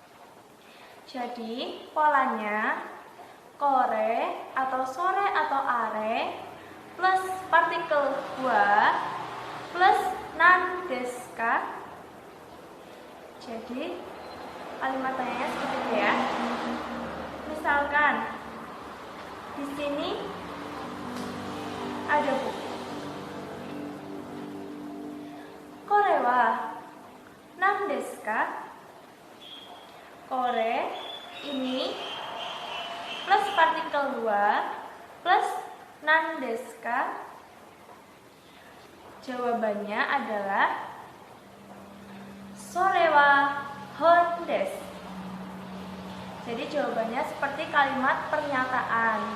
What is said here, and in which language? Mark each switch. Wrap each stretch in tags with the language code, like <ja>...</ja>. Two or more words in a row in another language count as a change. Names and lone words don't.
<id>Jadi polanya kore atau sore atau are plus partikel wa plus</id> <ja>なんですか.</ja> <id>Jadi kalimat tanyanya seperti itu ya. Misalkan di sini ada buku.</id> <ja>これはなんですか?</ja> <id>Kore ini plus partikel wa plus</id> <ja>なんですか?</ja> <id>Jawabannya adalah</id> <ja>それは本です.</ja> <id>Jadi jawabannya seperti kalimat pernyataan.</id>